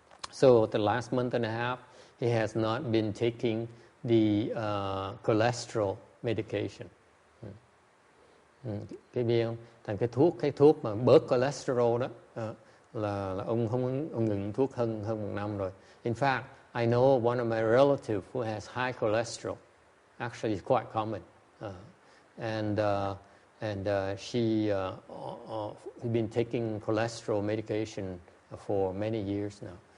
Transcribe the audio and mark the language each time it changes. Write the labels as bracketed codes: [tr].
[en] So the last month and a half, he has not been taking the cholesterol medication. [vi] Cái biết không? Thành cái thuốc mà bớt cholesterol đó là ông ngừng thuốc hơn 1 năm rồi. [en] In fact, I know one of my relatives who has high cholesterol. Actually, it's quite common, and she has been taking cholesterol medication for many years now.